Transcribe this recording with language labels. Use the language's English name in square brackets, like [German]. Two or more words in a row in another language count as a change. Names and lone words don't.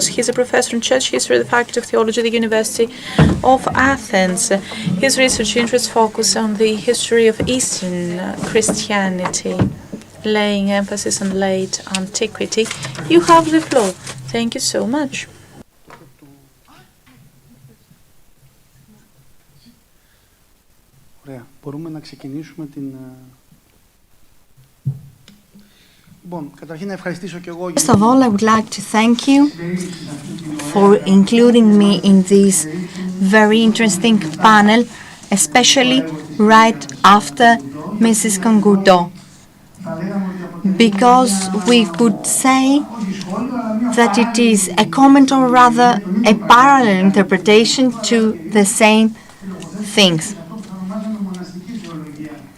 [English] He's a professor in church history at the Faculty of Theology at the University of Athens. His research interests focus on the history of Eastern Christianity, laying emphasis on late antiquity. You have the floor. Thank you so much. [Greek] Ωραία. Μπορούμε να ξεκινήσουμε την... Λοιπόν, καταρχήν να ευχαριστήσω και εγώ... [English] First of all, I would like to thank you for including me in this very interesting panel, especially right after Mrs. Kongudo, because we could say that it is a comment or rather a parallel interpretation to the same things.